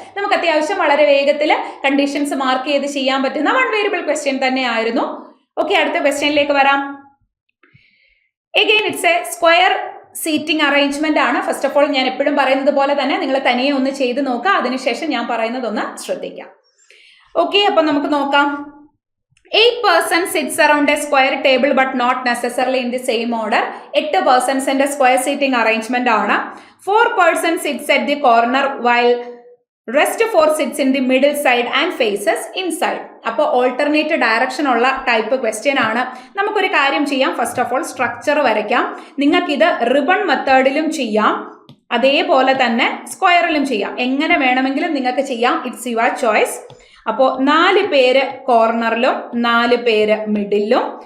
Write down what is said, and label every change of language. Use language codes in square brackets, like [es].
[ml] നമുക്ക് അത്യാവശ്യം വളരെ വേഗത്തിൽ കണ്ടീഷൻസ് മാർക്ക് ചെയ്ത് ചെയ്യാൻ പറ്റുന്ന 1 വേരിയബിൾ ക്വസ്റ്റ്യൻ തന്നെ ആയിരുന്നു. ഓക്കെ, അടുത്ത ക്വസ്റ്റ്യനിലേക്ക് വരാം. [en] again it's a square seating arrangement [ml] ആണ്. ഫസ്റ്റ് ഓഫ് ഓൾ ഞാൻ എപ്പോഴും പറയുന്നത് പോലെ തന്നെ നിങ്ങൾ തനിയെ ഒന്ന് ചെയ്ത് നോക്കുക. അതിനുശേഷം ഞാൻ പറയുന്നതൊന്ന് ശ്രദ്ധിക്കാം. ഓക്കെ, അപ്പൊ നമുക്ക് നോക്കാം. [en] 8 persons sits around a square table but not necessarily in the same order. 8 persons square seating arrangement [ml] ആണ്. [en] 4 persons sits at the corner while rest 4 sits in the middle side and faces inside. [ml] അപ്പോൾ alternate direction ഉള്ള type question ആണ്. നമുക്കൊരു കാര്യം ചെയ്യാം. First of all structure വരയ്ക്കാം. നിങ്ങൾക്കിത് ribbon മെത്തേഡിലും ചെയ്യാം, അതേപോലെ തന്നെ സ്ക്വയറിലും ചെയ്യാം. എങ്ങനെ വേണമെങ്കിലും നിങ്ങൾക്ക് ചെയ്യാം. [en] It's your choice. [ml] അപ്പോൾ 4 പേര് കോർണറിലും 4 പേര് മിഡിലും.